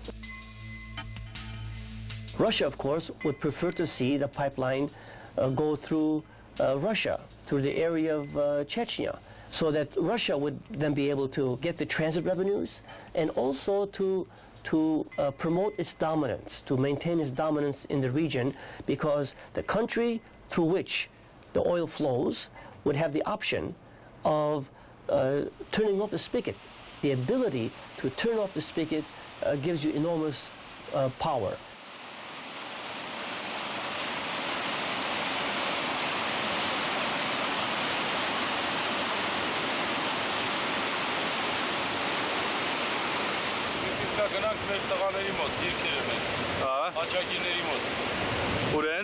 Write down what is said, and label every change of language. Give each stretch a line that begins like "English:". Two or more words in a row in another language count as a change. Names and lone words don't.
English: Russia, of course, would prefer to see the pipeline go through Russia, through the area of Chechnya, so that Russia would then be able to get the transit revenues and also to promote its dominance, to maintain its dominance in the region, because the country through which the oil flows would have the option of turning off the spigot. The ability to turn off the spigot gives you enormous power.
Armenian: Գնանք մեր տղաների մոտ, դիրքերը մեր, աչակիների մոտ։ Ուր են?